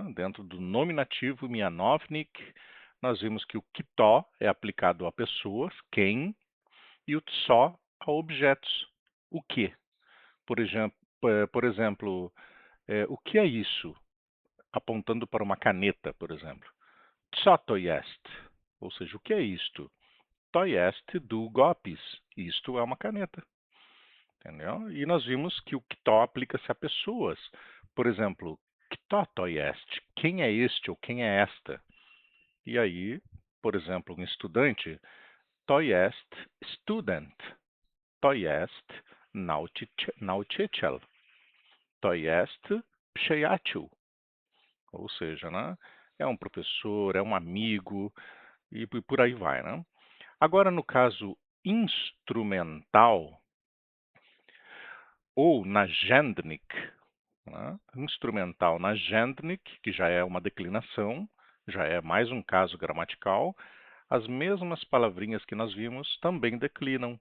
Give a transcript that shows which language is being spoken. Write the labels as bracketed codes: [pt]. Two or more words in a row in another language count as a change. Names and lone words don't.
[pt] Dentro do nominativo mianovnik, nós vimos que o kto é aplicado a pessoas, quem, e o só a objetos. O que? Por exemplo, o que é isso? Apontando para uma caneta, por exemplo. [pl] Co to jest? [pt] Ou seja, o que é isto? [pl] To jest długopis. [pt] Isto é uma caneta. Entendeu? E nós vimos que o kto aplica-se a pessoas. Por exemplo, [pl] kto to jest? [pt] Quem é este ou quem é esta? E aí, por exemplo, um estudante, [pl] to jest student. To jest nauczyciel. To jest przyjaciel. [pt] Ou seja, né, é um professor, é um amigo e por aí vai, né? Agora, no caso instrumental ou nagendnik, né, instrumental nagendnik, que já é uma declinação, já é mais um caso gramatical, as mesmas palavrinhas que nós vimos também declinam.